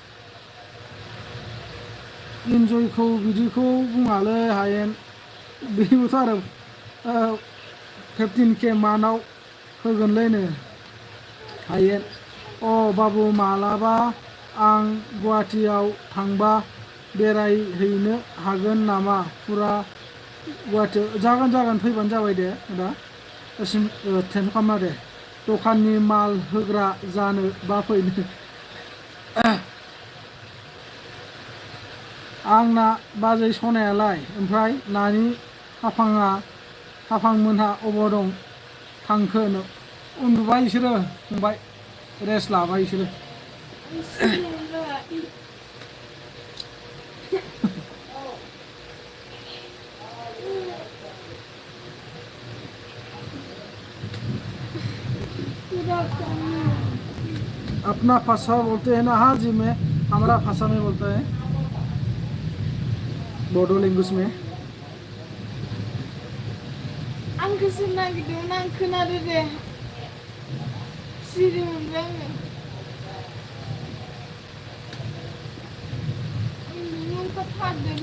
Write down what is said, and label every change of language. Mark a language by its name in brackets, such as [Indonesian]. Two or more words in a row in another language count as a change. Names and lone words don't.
[Bodo] इन्जयखौ बिदिखौ बुङालै हायेन बेबोथ' आरो 15K मान्थआव होगोनलैनो हायेन अ बाबु मालाबा आं गुवाहाटियाव थांबा बेरायहैनो हागोन नामा फुरा गुवाहाटियाव जागोन फैबानो जाबाय दे दा टेनसन खालामना दे दखाननि माल होग्रा जानो बा फैनो आंना बाजै सनायालाय ओमफ्राय नानि हाफांमोनहा अबाव दं थांखो उन्दुबाय बिसोरो फंबाय रेस्ट लाबाय बिसोरो [Hindi] अपना भाषा बोलते हैं ना हाँ जी मैं हमारा भाषा में बोलता है बोडो लैंग्वेज में [Bodo] आं गोसो नागिरदोंमोन आं खोनादो दे सिरि मोनबाय आङो उन्दुनो ओंखारथारदों